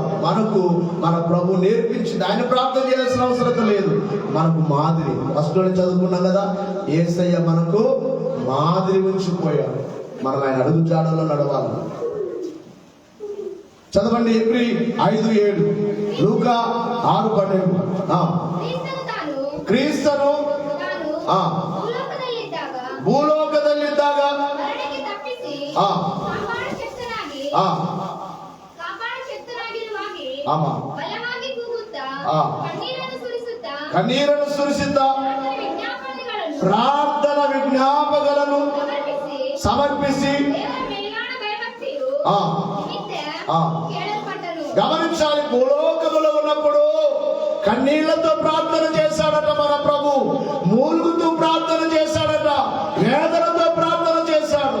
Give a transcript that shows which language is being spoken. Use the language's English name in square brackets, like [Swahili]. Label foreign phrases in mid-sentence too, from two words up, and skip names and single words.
[Telugu] మనకు మన ప్రభు నేర్పించింది. ఆయన ప్రార్థన చేయాల్సిన అవసరం లేదు. మనకు మాదిరి. ఫస్ట్ చదువుకున్నాం కదా, యేసయ్య మనకు మాదిరి ఉంచిపోయాడు. మనం ఆయన అడుగు జాడలో నడవాలి. చదవండి. ఎబ్రీ 5:7, లూకా 6:12. [Kannada] ಕ್ರಿಸ್ತನು ಭೂಲೋಕದಲ್ಲಿದ್ದಾಗ ಕಣ್ಣೀರನ್ನು ಸುರಿಸುತ್ತಾ ಪ್ರಾರ್ಥನಾ ವಿಜ್ಞಾಪಗಳನ್ನು సమర్పిసి గమనించాలి. [Telugu] భూలోకములో ఉన్నప్పుడు కన్నీళ్లతో ప్రార్థన చేశాడట మన ప్రభు. మూలుగుతూ ప్రార్థన చేశాడట. వేదనతో ప్రార్థన చేశాడు.